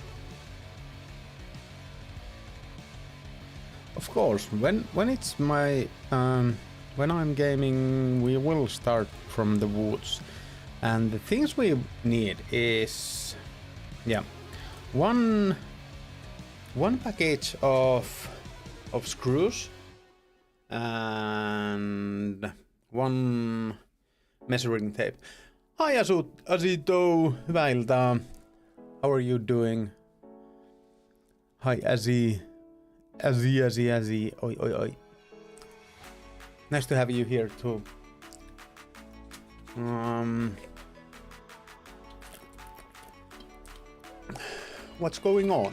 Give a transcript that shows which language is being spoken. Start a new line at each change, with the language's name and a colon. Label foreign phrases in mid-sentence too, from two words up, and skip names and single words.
English: Of course, when it's my when I'm gaming, we will start from the woods, and the things we need is, yeah, one package of screws and one measuring tape.
Finnish: Hi Asito, hyvää iltaa.
English: How are you doing? Hi Azzy. Oi. Nice to have you here too. What's going on?